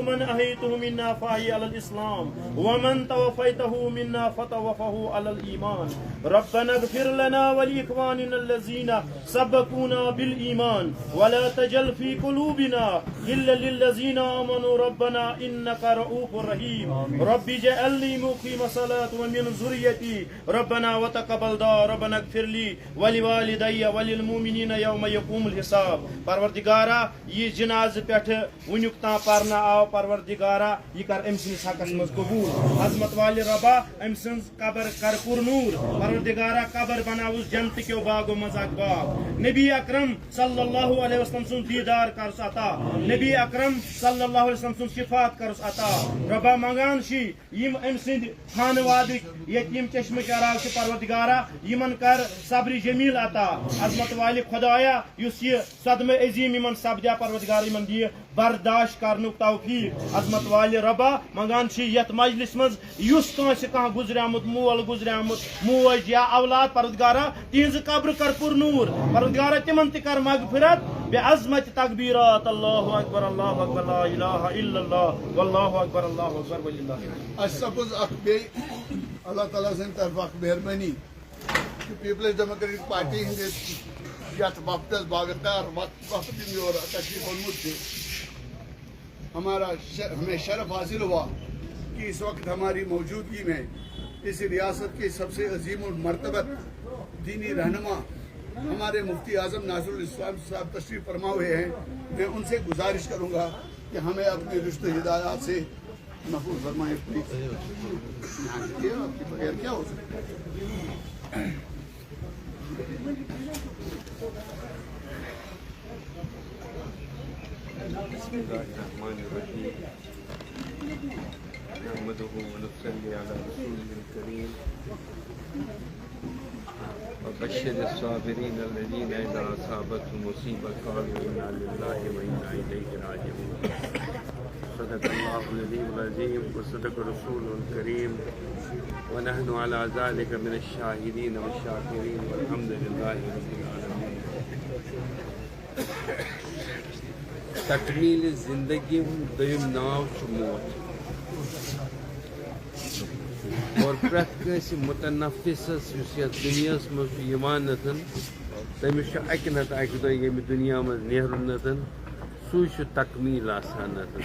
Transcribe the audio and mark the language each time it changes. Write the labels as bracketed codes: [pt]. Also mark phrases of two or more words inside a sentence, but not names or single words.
[ar] من احييته منا فاحي على الاسلام ومن توفيته منا فتوفه على الايمان ربنا اغفر لنا ولاخواننا الذين سبقونا بالايمان ولا تجعل في قلوبنا غلا للذين امنوا ربنا انك رؤوف رحيم رب اجعلني مقيم الصلاه ومن ذريتي ربنا وتقبل دعاء ربنا اغفر لي ولوالدي وللمؤمنين يوم يقوم الحساب [ks] پروردگارا یہ جناز پٹھ ونیک تا پرنا آو پروردگارا یہ کر ام سن حقس مز قبول عظمت والی ربا ام سن قبر کر پر نور پروردگارا قبر بناوس جنت کیو باغو مز اک باغ نبی اکرم صلی اللہ علیہ وسلم سن دیدار کرس عطا نبی اکرم صلی اللہ علیہ وسلم سن شفاعت کرس عطا ربا منگان شی یم ام سن خانواد یتیم چشم چراغ پروردگارا یمن کر صبر جمیل عطا عظمت والی خدایا یس یہ صدمہ عظیم یمن سپدیا پروردگار یمن دی برداشت کرنک توفیق عظمت والی ربا منگان چھ یت مجلس مز یس کانس کان گزریامت مول گزریامت موج یا اولاد پروردگارا تہذ قبر کر پر نور پروردگارا تمن تہ کر مغفرت بعظمت تکبیرات [ar] اللہ اکبر لا الہ الا اللہ واللہ اکبر وللہ [ks] سپوز اللہ تعالیٰ سن طرف مہربانی کہ پیپلز ڈیموکریٹک پارٹی ہندس یت وقتس باغدار وقت اور تشریف اونمت [ur] ہمارا ہمیں شرف حاصل ہوا کہ اس وقت ہماری موجودگی میں اس ریاست کے سب سے عظیم اور مرتبت دینی رہنما ہمارے مفتی اعظم ناصرالاسلام صاحب تشریف فرما ہوئے ہیں. میں ان سے گزارش کروں گا کہ ہمیں اپنی رشتے ہدایت سے محفوظ فرمائیں. آپ کے بغیر کیا ہو سکتا ہے. [ar] نحمده ونصلي على رسوله الكريم وبشر الصابرين الذين إذا أصابتهم مصيبة قالوا إنا لله وإنا إليه راجعون. صدق الله العلي العظيم وصدق رسوله الكريم ونحن على ذلك من الشاهدين والشاكرين والحمد لله رب العالمين. [ks] تکمیل زندگی دویم ناو چھ موت اور پرت کنسی متنفسس یس یتھ دنیاس مز یوان نتن تمس چھ اکہ نتہ اکہ دۄہ ییٚمہِ دنیا مز نیرُن نتن سُے چھُ تکمیل آسان نتن.